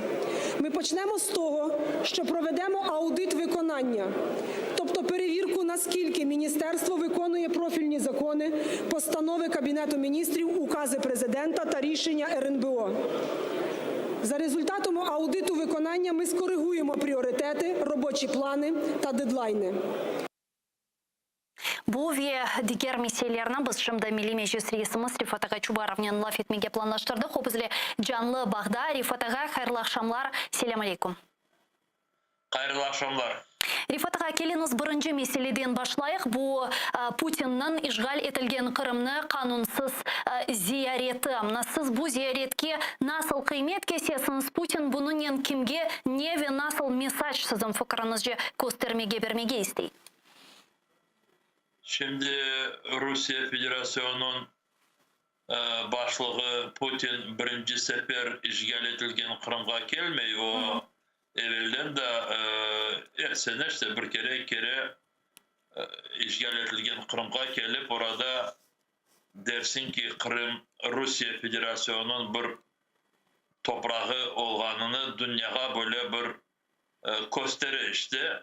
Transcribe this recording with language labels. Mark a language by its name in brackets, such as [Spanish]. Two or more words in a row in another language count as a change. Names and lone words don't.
[Ukrainian] Ми почнемо з того, що проведемо аудит виконання, тобто перевірку, наскільки міністерство виконує профільні закони, постанови Кабінету міністрів, укази президента та рішення РНБО. За результатом аудиту виконання ми скоригуємо пріоритети, робочі плани та дедлайни. [Crimean Tatar] Bu ve diğer meselelerini biz şimdi Milli Meclis Reisimiz Rifat Agaçubarov'un laf etmege planlaştırdık. O bizle canlı bağda. Rifat Aga, hayırlı akşamlar. Selam aleyküm. Hayırlı akşamlar. Rifat Aga, keliniz birinci meseleden başlayıq. Bu Putin'nin işgal etilgen Kırım'ını kanunsuz ziyareti. Siz bu ziyaretke nasıl kıymet kesesiniz? Putin bunun kimge ne ve nasıl mesaj sizin fikrinizce göstermege vermege isteydi? Şimdi Rusya Federasyonu'nun başlığı Putin birinci sefer işgal etilgen Kırım'a gelmeyi o evvelden de sene işte bir kere işgal etilgen Kırım'a gelip orada dersin ki Kırım Rusya Federasyonu'nun bir toprağı olganını dünyaya böyle bir gösteri işte.